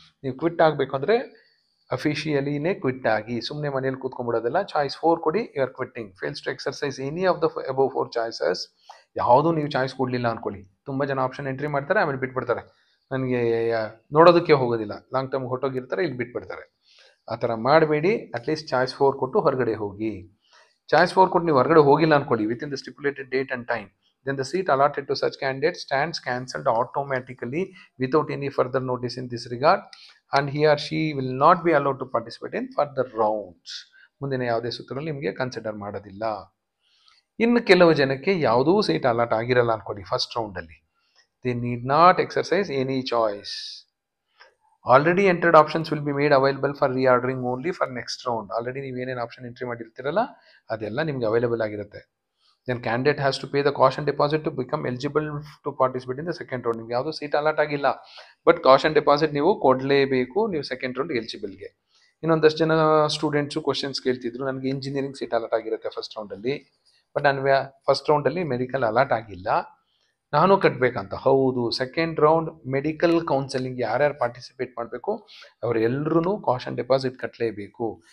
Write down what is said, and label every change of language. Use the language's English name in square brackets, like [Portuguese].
[Kannada] ನೀವು ಕ್ವಿಟ್ ಆಗಬೇಕು ಅಂದರೆ ಅಫಿಷಿಯಲಿನೇ ಕ್ವಿಟ್ ಆಗಿ, ಸುಮ್ಮನೆ ಮನೇಲಿ ಕೂತ್ಕೊಂಡ್ಬಿಡೋದಲ್ಲ. [English] Choice 4 ಕೊಡಿ, you are quitting. Fails to exercise any of the above 4 choices. [Kannada] ಯಾವುದೂ ನೀವು ಚಾಯ್ಸ್ ಕೊಡಲಿಲ್ಲ ಅಂದ್ಕೊಳ್ಳಿ, ತುಂಬ ಜನ ಆಪ್ಷನ್ ಎಂಟ್ರಿ ಮಾಡ್ತಾರೆ, ಆಮೇಲೆ ಬಿಟ್ಬಿಡ್ತಾರೆ, ನನಗೆ ನೋಡೋದಕ್ಕೆ ಹೋಗೋದಿಲ್ಲ, ಲಾಂಗ್ ಟರ್ಮ್ ಹೊಟ್ಟೋಗಿರ್ತಾರೆ, ಇಲ್ಲಿ ಬಿಟ್ಬಿಡ್ತಾರೆ. ಆ ಥರ ಮಾಡಬೇಡಿ. ಅಟ್ಲೀಸ್ಟ್ ಚಾಯ್ಸ್ 4 ಕೊಟ್ಟು ಹೊರಗಡೆ ಹೋಗಿ. ಚಾಯ್ಸ್ 4 ಕೊಟ್ಟು ನೀವು ಹೊರಗಡೆ ಹೋಗಿಲ್ಲ ಅಂದ್ಕೊಳ್ಳಿ, [English] Within the stipulated date and time, then the seat allotted to such candidate stands cancelled automatically without any further notice in this regard, and he or she will not be allowed to participate in further rounds. [Kannada] ಮುಂದಿನ ಯಾವುದೇ ಸುತ್ತಿನಲ್ಲಿ ನಿಮಗೆ consider ಮಾಡೋದಿಲ್ಲ. ಇನ್ನು ಕೆಲವು ಜನಕ್ಕೆ ಯಾವುದೂ seat allot ಆಗಿರಲ್ಲ ಅಂದ್ಕೊಳ್ಳಿ first ರೌಂಡಲ್ಲಿ, [English] they need not exercise any choice. Already entered options will be made available for reordering only for next round. [Kannada] Already ನೀವೇನೇನು option entry ಮಾಡಿರ್ತೀರಲ್ಲ ಅದೆಲ್ಲ ನಿಮ್ಗೆ ಅವೈಲೇಬಲ್ ಆಗಿರುತ್ತೆ. [English] Then candidate has to pay the caution deposit to become eligible to participate in the second round. [Kannada] ನಿಮ್ಗೆ ಯಾವುದೋ seat allot ಆಗಿಲ್ಲ, but caution deposit ನೀವು ಕೊಡಲೇಬೇಕು ನೀವು second round ಎಲಿಜಿಬಲ್ಗೆ. ಇನ್ನೊಂದಷ್ಟು ಜನ ಸ್ಟೂಡೆಂಟ್ಸು ಕ್ವಶನ್ಸ್ ಕೇಳ್ತಿದ್ರು, ನನಗೆ ಇಂಜಿನಿಯರಿಂಗ್ ಸೀಟ್ ಅಲಾಟ್ ಆಗಿರುತ್ತೆ ಫಸ್ಟ್ ರೌಂಡಲ್ಲಿ, ಬಟ್ ನಾನು ಫಸ್ಟ್ ರೌಂಡಲ್ಲಿ ಮೆಡಿಕಲ್ ಅಲಾಟ್ ಆಗಿಲ್ಲ, ನಾನು ಕಟ್ಟಬೇಕಂತ. ಹೌದು, ಸೆಕೆಂಡ್ ರೌಂಡ್ ಮೆಡಿಕಲ್ ಕೌನ್ಸಿಲಿಂಗ್ ಯಾರ್ಯಾರು ಪಾರ್ಟಿಸಿಪೇಟ್ ಮಾಡಬೇಕು ಅವರೆಲ್ಲರೂ ಕಾಷನ್ ಡೆಪಾಸಿಟ್ ಕಟ್ಟಲೇಬೇಕು.